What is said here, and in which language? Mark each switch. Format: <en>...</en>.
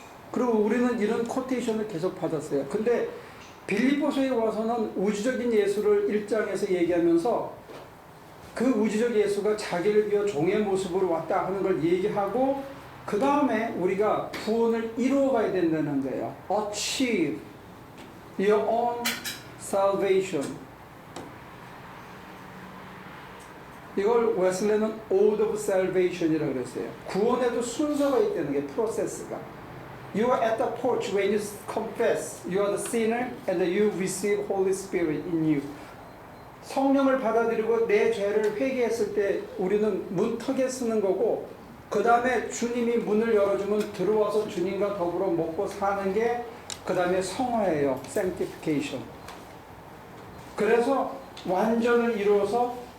<ko>그리고 우리는 이런 코테이션을 계속 받았어요. 근데 빌립보서에 와서는 우주적인 예수를 1장에서 얘기하면서 그 우주적 예수가 자기를 비워 종의 모습으로 왔다 하는 걸 얘기하고, 그 다음에 우리가 구원을 이루어가야 된다는 거예요.</ko> <en>Achieve your own salvation.</en> <ko>이걸 웨슬레는 Ode of Salvation이라고 그랬어요. 구원에도 순서가 있다는 게, 프로세스가.</ko> <en>You are at the porch when you confess you are the sinner and you receive Holy Spirit in you.</en> <ko>성령을 받아들이고 내 죄를 회개했을 때 우리는 문턱에 서는 거고, 그 다음에 주님이 문을 열어주면 들어와서 주님과 더불어 먹고 사는 게 그 다음에 성화예요. Sanctification. 그래서 완전을 이루어서</ko>